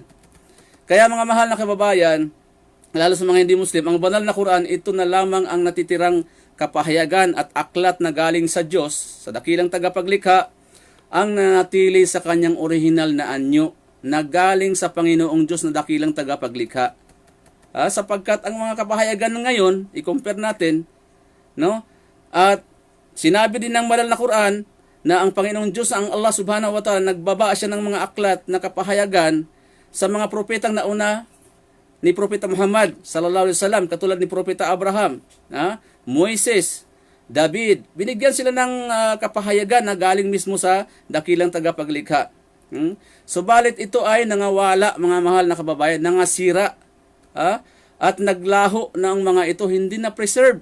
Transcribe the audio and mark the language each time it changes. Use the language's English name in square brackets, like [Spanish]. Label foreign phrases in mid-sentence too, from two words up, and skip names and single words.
[Filipino] Kaya mga mahal na kababayan, lalo sa mga hindi Muslim, ang banal na Quran, ito na lamang ang natitirang kapahayagan at aklat na galing sa Diyos, sa dakilang tagapaglikha, ang nanatili sa kanyang orihinal na anyo, na galing sa Panginoong Diyos na dakilang tagapaglikha. Sapagkat ang mga kapahayagan ngayon, i-compare natin, at sinabi din ng banal na Quran, na ang Panginoong Diyos, ang Allah [Arabic] سبحانه وتعالى, [Filipino] nagbaba siya ng mga aklat na kapahayagan sa mga propetang nauna ni Propeta Muhammad [Arabic] صلى الله عليه وسلم, [Filipino] katulad ni Propeta Abraham, Moises, David. Binigyan sila ng kapahayagan na galing mismo sa dakilang tagapaglikha. Subalit ito ay nangawala mga mahal na kababayan, nangasira, at naglaho ng mga ito, hindi na preserve.